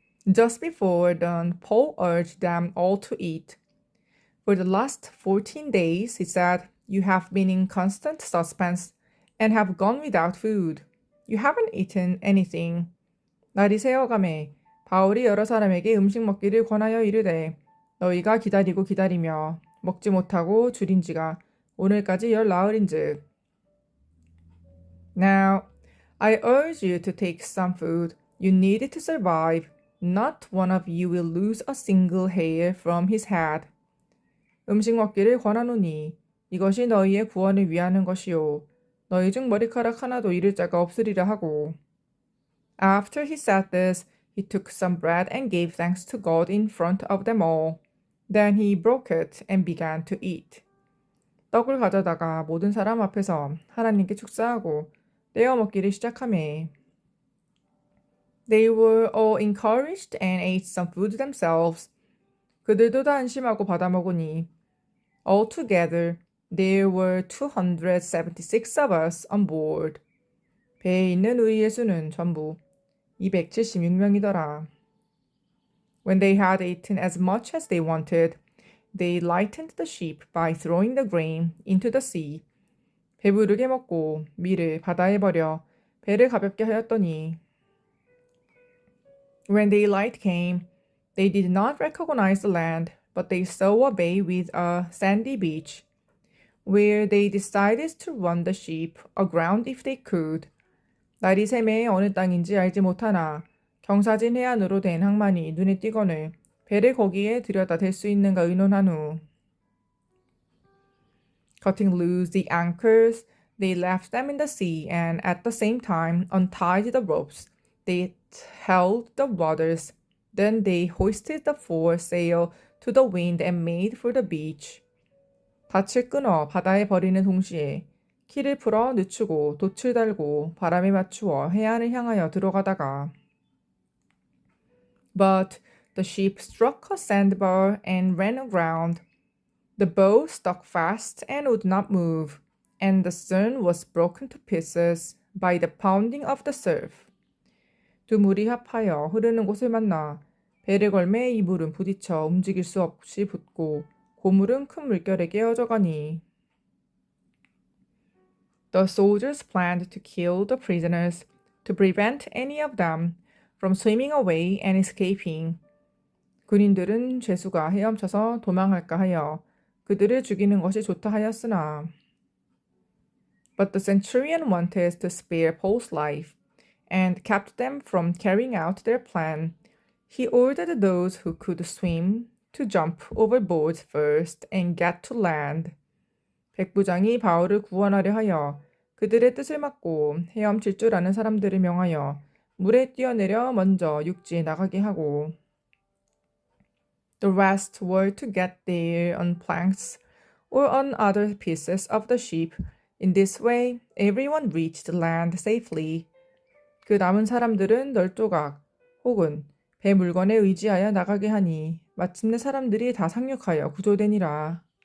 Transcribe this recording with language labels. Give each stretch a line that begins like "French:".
English: Just before dawn, Paul urged them all to eat. For the last 14 days, he said, you have been in constant suspense and have gone without food. You haven't eaten anything.
Korean: 날이 새어가매 바울이 여러 사람에게 음식 먹기를 권하여 이르되 너희가 기다리고 기다리며 먹지 못하고 줄인 지가 오늘까지 10나흘인즉.
English: Now, I urge you to take some food. You need it to survive. Not one of you will lose a single hair from his head.
Korean: 음식 먹기를 권하노니 이것이 너희의 구원을 위하는 것이요. 너희 중 머리카락 하나도 잃을 자가 없으리라 하고.
English: After he said this, he took some bread and gave thanks to God in front of them all. Then he broke it and began to eat.
Korean: 떡을 가져다가 모든 사람 앞에서 하나님께 축사하고 떼어 먹기를 시작하매.
English: They were all encouraged and ate some food themselves.
Korean: 그들도 다 안심하고 받아 먹으니.
English: Altogether, there were 276 of us on board.
Korean: 배에 있는 우리의 수는 전부 276명이더라.
English: When they had eaten as much as they wanted, they lightened the ship by throwing the grain into the sea.
Korean: 배부르게 먹고 밀을 바다에 버려 배를 가볍게 하였더니.
English: When daylight came, they did not recognize the land, but they saw a bay with a sandy beach, where they decided to run the ship aground if they could.
Korean: 날이 새매에 어느 땅인지 알지 못하나 경사진 해안으로 된 항만이 눈에 띄거늘 배를 거기에 들여다 댈 수 있는가 의논한 후.
English: Cutting loose the anchors, they left them in the sea and at the same time untied the ropes. They held the ruders. Then they hoisted the foresail to the wind and made for the beach.
Korean: 닻을 끊어 바다에 버리는 동시에 키를 풀어 늦추고 돛을 달고 바람에 맞추어 해안을 향하여 들어가다가.
English: But the ship struck a sandbar and ran aground. The bow stuck fast and would not move, and the stern was broken to pieces by the pounding of the surf.
Korean: 두 물이 합하여 흐르는 곳을 만나 배를 걸매 이 물은 부딪혀 움직일 수 없이 붙고 고물은 큰 물결에 깨어져 가니.
English: The soldiers planned to kill the prisoners to prevent any of them from swimming away and escaping.
Korean: 군인들은 죄수가 헤엄쳐서 도망할까 하여 그들을 죽이는 것이 좋다 하였으나.
English: But the centurion wanted to spare Paul's life and kept them from carrying out their plan. He ordered those who could swim to jump overboard first and get to land.
Korean: 백부장이 바울을 구원하려 하여 그들의 뜻을 막고 헤엄칠 줄 아는 사람들을 명하여 물에 뛰어내려 먼저 육지에 나가게 하고.
English: The rest were to get there on planks or on other pieces of the ship. In this way, everyone reached land safely.
Korean: 그 남은 사람들은 널조각 혹은 배 물건에 의지하여 나가게 하니 마침내 사람들이 다 상륙하여 구조되니라.